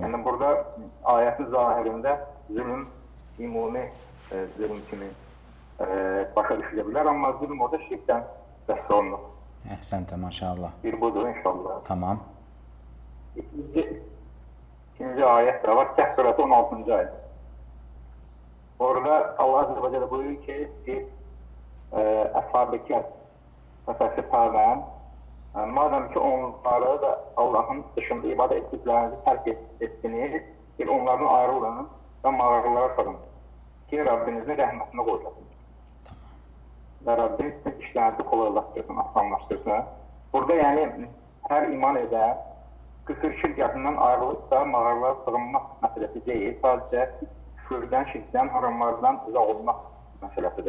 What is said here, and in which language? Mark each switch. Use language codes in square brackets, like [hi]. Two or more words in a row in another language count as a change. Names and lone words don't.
[az] Yəni burada ayətin zahirində zülm, ümumi zülm kimi başa düşülə bilər, amma zülm orada şirkdən bəs olunur. Əhsəntə, maşallah. Bir budur inşallah. Tamam. İkinci ayət də var, Kəhf surəsi 16-cı ayət. [tr] Orada Allah [ar] عز وجل [tr] buyuruyor ki, Əshab-ı Kəhf fəfəşəfəvən, madem ki onları da Allah'ın dışında ibadet ettiklerinizi terk ettiniz, onlardan ayrılın ve mağaralara salın ki Rabbinizin [az] rəhmətinə qoşulasınız. Və Rabbiniz sizin işlərinizi kolaylaşdırsın, asanlaşdırsın. Burada yəni hər iman edən küfür şirkətindən ayrılıb da mağaralara sığınmaq məsələsi deyil, sadəcə küfürdən, şirkdən, haramlardan uzaq olmaq məsələsidir.